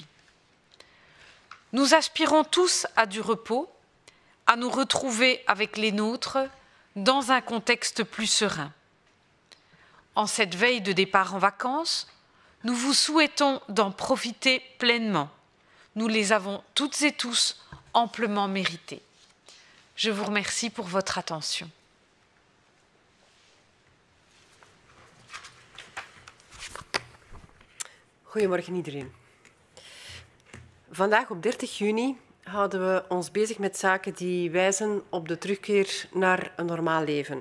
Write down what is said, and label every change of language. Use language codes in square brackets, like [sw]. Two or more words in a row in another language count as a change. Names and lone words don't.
[fr] Nous aspirons tous à du repos, à nous retrouver avec les nôtres dans un contexte plus serein. En cette veille de départ en vacances, nous vous souhaitons d'en profiter pleinement. Nous les avons toutes et tous amplement méritées. Je vous remercie pour votre attention. [nl] Goedemorgen iedereen. Vandaag op 30 juni houden we ons bezig met zaken die wijzen op de terugkeer naar een normaal leven.